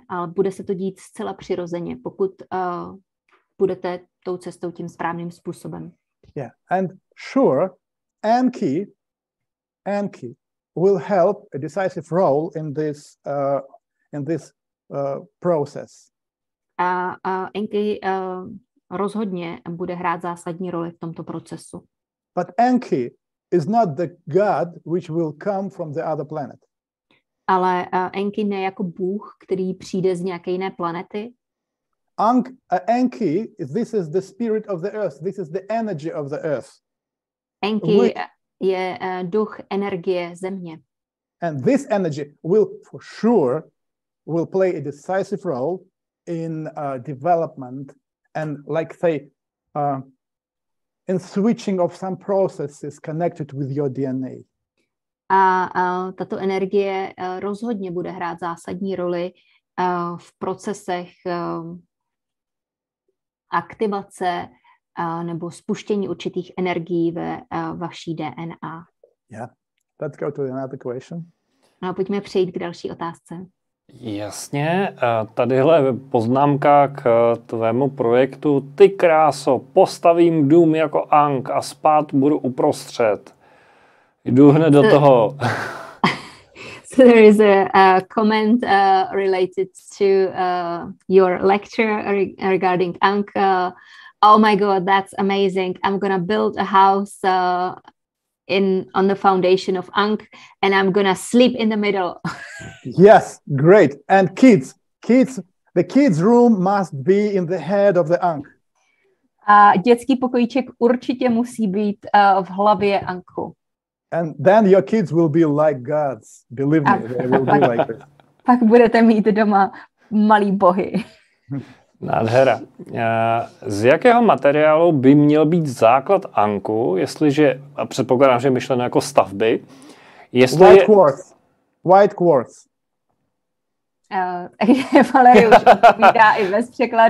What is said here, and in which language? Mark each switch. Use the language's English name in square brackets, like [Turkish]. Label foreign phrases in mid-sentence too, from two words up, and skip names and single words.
[Czech] Ale bude se to dít zcela přirozeně, pokud budete tou cestou tím správným způsobem. [English] Yeah, and sure, ankh will help a decisive role in this process. [Czech] Ankh rozhodně bude hrát zásadní roli v tomto procesu. [English] But ankh is not the God which will come from the other planet. [Czech] Ale ankh ne jako Bůh, který přijde z nějaké jiné planety. [English] Ankh, this is the spirit of the earth. This is the energy of the earth. [Czech] Ankh je duch energie země. [English] And this energy will for sure play a decisive role in development and, like say, in switching of some processes connected with your DNA. [Czech] A tato energie rozhodně bude hrát zásadní roli v procesech aktivace nebo spuštění určitých energií ve vaší DNA. [English] Yeah. Let's go to another question. [Czech] No, pojďme přejít k další otázce. Jasně, tadyhle poznámka k tvému projektu. Ty kráso, postavím dům jako ankh a spát budu uprostřed. Jdu hned do toho. [English] So there is a comment related to your lecture regarding ankh. Oh my God, that's amazing. I'm going to build a house on the foundation of ankh and I'm going to sleep in the middle. Yes, great. And kids, the kids' room must be in the head of the ankh. [Czech] A dětský pokojíček určitě musí být v hlavě ankhu. [English] And then your kids will be like gods. Believe me, they will be like this. [Czech] Pak budete mít doma malý bohy. Nádhera. Z jakého materiálu by měl být základ ankhu, jestliže, a předpokládám, že je myšleno jako stavby, [English] White quartz. [Czech] Takže Valery už odpovídá i bez překladu.